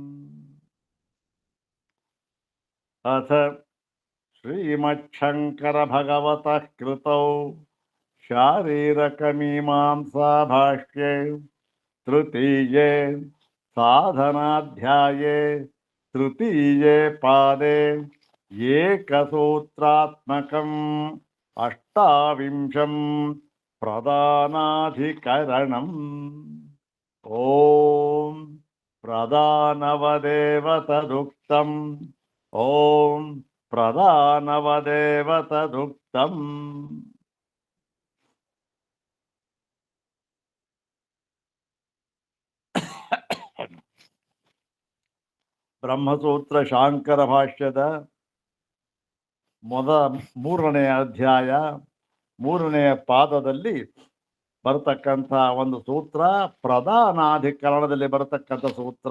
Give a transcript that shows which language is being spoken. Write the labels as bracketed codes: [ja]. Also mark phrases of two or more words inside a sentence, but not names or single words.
[sa] अथ श्रीमच्छंकर भगवतः कृतौ शारीरकमीमांसा भाष्ये तृतीये साधनाध्याये तृतीये पादे एकसूत्रात्मकम् अष्टाविंशं प्रधानाधिकरणम्। ॐ प्रधानवदेव तदुक्तम् ಓಂ ಪ್ರಧಾನವದೇವ ತದುಕ್ತಂ. [kn] ಬ್ರಹ್ಮಸೂತ್ರ ಶಾಂಕರ ಭಾಷ್ಯದ ಮೂರನೆಯ ಅಧ್ಯಾಯ 3ನೇ ಪಾದದಲ್ಲಿ ಬರತಕ್ಕಂಥ ಒಂದು ಸೂತ್ರ, ಪ್ರಧಾನಾಧಿಕರಣದಲ್ಲಿ ಬರತಕ್ಕಂಥ ಸೂತ್ರ.